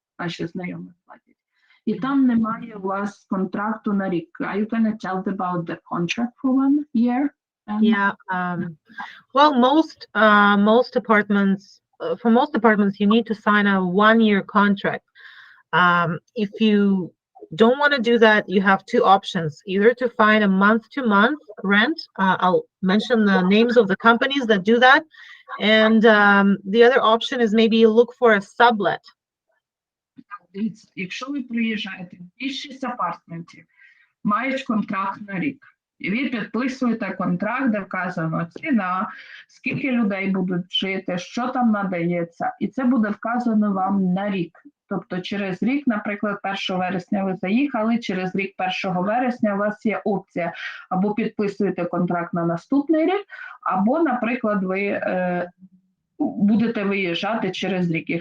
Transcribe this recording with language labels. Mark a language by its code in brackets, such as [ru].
[uk] Наші знайомі платять. І там немає у вас контракту на рік. [en] Are you going to tell them about the contract for 1 year? Yeah. Well, most apartments, for most apartments, you need to sign a 1-year contract. If you don't want to do that, you have 2 options: either to find a month-to-month rent. I'll mention the names of the companies that do that, and the other option is maybe look for a sublet. [uk] Дивіться, якщо ви приїжджаєте, більшість апартментів мають контракт на рік. І ви підписуєте контракт, де вказано ціна, скільки людей будуть жити, що там надається. І це буде вказано вам на рік. Тобто через рік, наприклад, 1 вересня ви заїхали, через рік 1 вересня у вас є опція або підписуєте контракт на наступний рік, або, наприклад, ви будете виїжджати через рік.